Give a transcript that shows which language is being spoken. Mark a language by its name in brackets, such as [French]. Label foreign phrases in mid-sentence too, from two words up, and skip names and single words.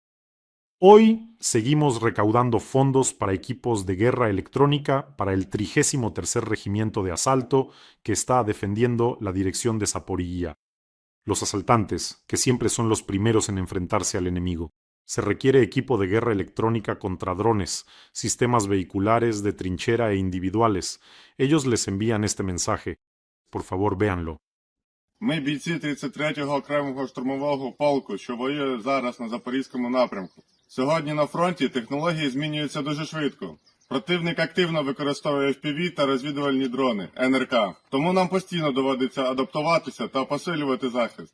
[Spanish] Hoy seguimos recaudando fondos para equipos de guerra electrónica para el 33º Regimiento de Asalto que está defendiendo la dirección de Zaporiyia. Los asaltantes, que siempre son los primeros en enfrentarse al enemigo. Se requiere equipo de guerra electrónica contra drones, sistemas vehiculares de trinchera e individuales. Ellos les envían este mensaje. Por favor, véanlo. [Ukrainian] Ми бійці 33-го окремого штурмового полку, що воює зараз на Запорізькому напрямку. Сьогодні на фронті технології змінюються дуже швидко. Противник активно використовує FPV та розвідувальні дрони, НРК. Тому нам постійно доводиться адаптуватися та посилювати захист.